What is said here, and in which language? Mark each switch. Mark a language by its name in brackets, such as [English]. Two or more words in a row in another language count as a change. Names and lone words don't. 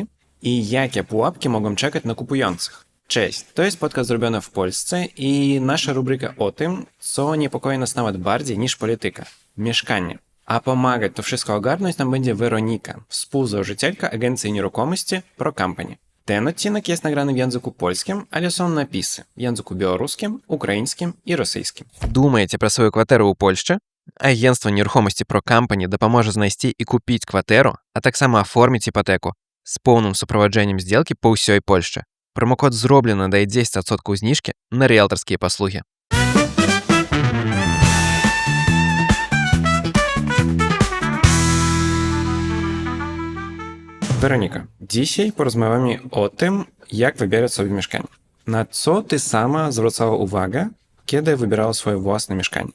[Polish] I jakie pułapki mogą czekać na kupujących? Cześć, to jest podcast zrobiony w Polsce i nasza rubryka o tym, co niepokoi nas nawet bardziej niż polityka. Mieszkanie. A pomagać to wszystko ogarnąć nam będzie Weronika, współzałożycielka agencji nieruchomości Pro Company. Ten odcinek jest nagrany w języku polskim, ale są napisy w języku białoruskim, ukraińskim i rosyjskim. [Ukrainian] Думаете про свою квартиру у Польщі? Агентство нерухомості Pro Company допоможе знайти і купити квартиру, а так само оформити іпотеку з повним супроводженням зділки по всій Польщі. Промокод «Зроблено» дає 10% знижки на риэлторські послуги. [Polish] Weronika, dzisiaj porozmawiamy o tym, jak wybierać sobie mieszkanie. Na co ty sama zwracała uwagę, kiedy wybierała swoje własne mieszkanie?